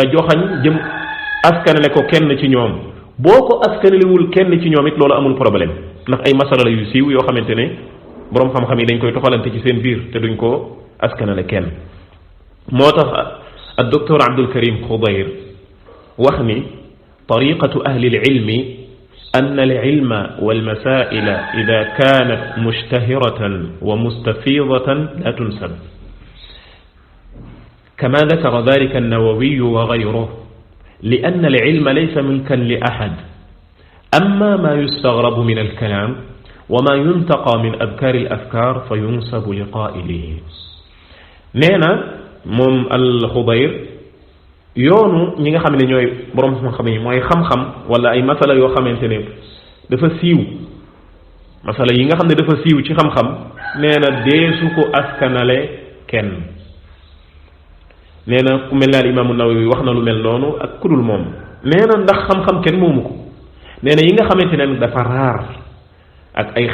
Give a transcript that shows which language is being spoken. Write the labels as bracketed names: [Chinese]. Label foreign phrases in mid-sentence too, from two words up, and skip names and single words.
[Wolof] joxañ jëm askanale ko kenn ci ñoom boo ko askanalewul kenn ci ñoom it loolu amul problème ndax ay masala la yu siiw yoo xamante ne boroom xam-xam yi dañ koy toxalante ci seen biir te duñ ko askanale kenn moo tax ak docteur Abdul Karim Khudayr wax ni [Arabic] طريقة أهل العلم أن العلم والمسائل إذا كانت مشتهرة ومستفيضة لا تنسب كما ذكر ذلك النووي وغيره لأن العلم ليس ملكا لأحد أما ما يستغرب من الكلام وما ينتقى من أذكار الأفكار فينسب لقائله [Wolof] نينا مم الخضير yoonu ñi nga xam ne ñooy borom xam-xam yi mooy xam-xam wala ay masala yoo xamante ne dafa siiw masala yi nga xam ne dafa siiw ci xam-xam nee na deesu ko askanale kenn nee na ku mel ne al imaamu Nawawi wax na lu mel noonu ak kudul moom nee na ndax xam-xam kenn moomu ko nee na yi nga xamante ne dafa raar ak ay